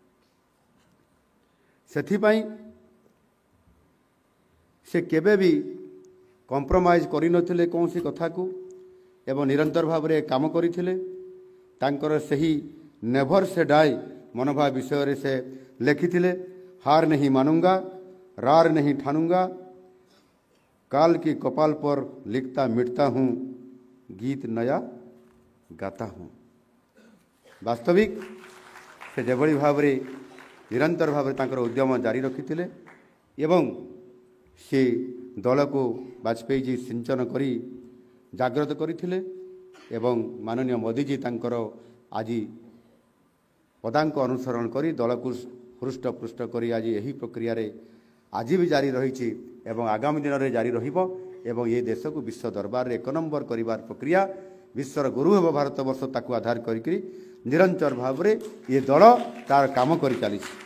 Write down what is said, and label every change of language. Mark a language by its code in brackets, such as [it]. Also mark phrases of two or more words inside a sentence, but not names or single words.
[or] ସେଥିପାଇଁ ସେ କେବେ ବି କମ୍ପ୍ରମାଇଜ୍ କରିନଥିଲେ କୌଣସି କଥାକୁ ଏବଂ ନିରନ୍ତର ଭାବରେ କାମ କରିଥିଲେ। ତାଙ୍କର ସେହି [en] never say die [or] ମନୋଭାବ ବିଷୟରେ ସେ ଲେଖିଥିଲେ, [hi] ହାର नहीं मानूंगा, रार नहीं ठानूंगा, काल की कपाल पर लिखता मिटता हूँ, गीत नया गाता हूँ। [or] ବାସ୍ତବିକ ସେ जेभଳି ଭାବରେ ନିରନ୍ତର ଭାବରେ ତାଙ୍କର ଉଦ୍ୟମ ଜାରି ରଖିଥିଲେ ଏବଂ ସେ ଦଳକୁ ବାଜପେୟୀଜୀ ସିଞ୍ଚନ କରି ଜାଗ୍ରତ କରିଥିଲେ ଏବଂ ମାନନୀୟ ମୋଦିଜୀ ତାଙ୍କର ଆଜି ପଦାଙ୍କ ଅନୁସରଣ କରି ଦଳକୁ ହୃଷ୍ଟପୃଷ୍ଟ କରି ଆଜି ଏହି ପ୍ରକ୍ରିୟାରେ ଆଜି ବି ଜାରି ରହିଛି ଏବଂ ଆଗାମୀ ଦିନରେ ଜାରି ରହିବ ଏବଂ ଏ ଦେଶକୁ ବିଶ୍ୱ ଦରବାରରେ 1 ନମ୍ବର କରିବାର ପ୍ରକ୍ରିୟା, ବିଶ୍ୱର ଗୁରୁ ହେବ ଭାରତବର୍ଷ, ତାକୁ ଆଧାର କରିକି ନିରନ୍ତର ଭାବରେ ଏ ଦଳ ତାର କାମ କରି ଚାଲିଛି।